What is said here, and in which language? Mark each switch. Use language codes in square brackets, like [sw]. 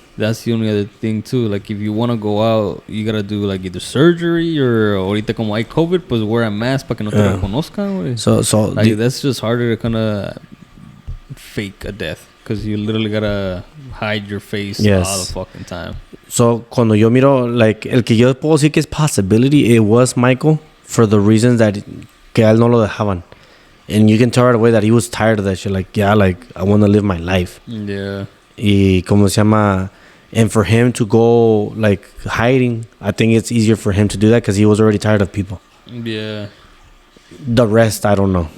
[en] That's the only other thing, too. Like, if you want to go out, you gotta do, like, either surgery or [es] ahorita como hay COVID, pues [en] wear a mask [es] para que no te reconozcan, güey. [en] So like, that's just harder to kind of fake a death. Because you literally gotta hide your face all the fucking time. [es] So, cuando yo miro, like, el que yo puedo decir que es possibility, [en] it was Michael for the reasons that [es] que a él no lo dejaban. [en] And you can tell right away that he was tired of that shit. Like, yeah, like, I want to live my life. Yeah. [es] Y como se llama... [en] And for him to go, like, hiding, I think it's easier for him to do that because he was already tired of people. Yeah. The rest, I don't know.